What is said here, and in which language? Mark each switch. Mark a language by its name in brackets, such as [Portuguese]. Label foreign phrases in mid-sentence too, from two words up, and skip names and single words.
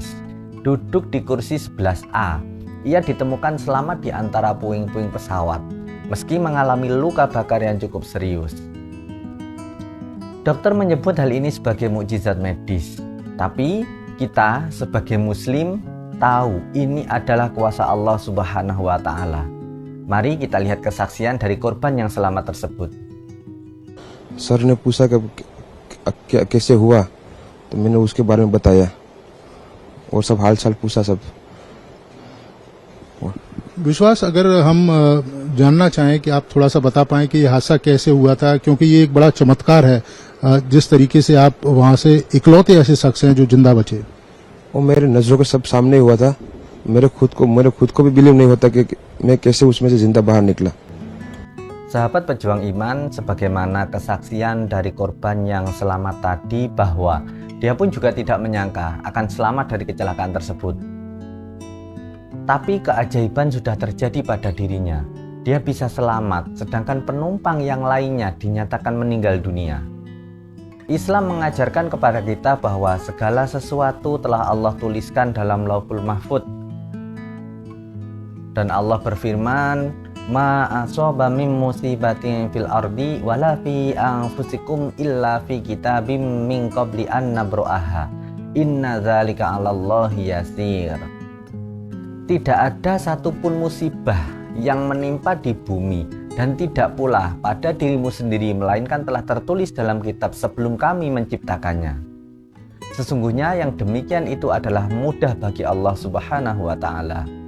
[Indonesian] Duduk di kursi 11A, ia ditemukan selamat di antara puing-puing pesawat, meski mengalami luka bakar yang cukup serius. Dokter menyebut hal ini sebagai mukjizat medis, tapi kita sebagai muslim tahu ini adalah kuasa [Arabic] الله سبحانه وتعالى. [Indonesian] Mari kita lihat kesaksian dari korban yang selamat tersebut. [Hindi] सर ने पूछा कि कैसे हुआ, तो मैंने उसके बारे में बताया और सब हाल चाल पूछा सब। विश्वास, अगर हम जानना चाहें कि आप थोड़ा सा बता पाएं कि ये हादसा कैसे हुआ था, क्योंकि ये एक बड़ा चमत्कार है जिस तरीके से आप वहां से इकलौते ऐसे शख्स हैं जो जिंदा बचे। वो मेरे नजरों के सब सामने हुआ था। मेरे खुद को भी बिलीव नहीं होता कि मैं कैसे उसमें से जिंदा बाहर निकला। [Indonesian] Sahabat pejuang iman, sebagaimana kesaksian dari korban yang selamat tadi, bahwa dia pun juga tidak menyangka akan selamat dari kecelakaan tersebut. Tapi keajaiban sudah terjadi pada dirinya. Dia bisa selamat, sedangkan penumpang yang lainnya dinyatakan meninggal dunia. Islam mengajarkan kepada kita bahwa segala sesuatu telah Allah tuliskan dalam Lauhul Mahfuz. Dan Allah berfirman, [Arabic] ما أصاب من مصيبة في الأرض ولا في أنفسكم إلا في كتاب من قبل أن نبرأها إن ذلك على الله يسير. [Indonesian] Tidak ada satupun musibah yang menimpa di bumi dan tidak pula pada dirimu sendiri, melainkan telah tertulis dalam kitab sebelum kami menciptakannya. Sesungguhnya yang demikian itu adalah mudah bagi [Arabic] الله سبحانه وتعالى.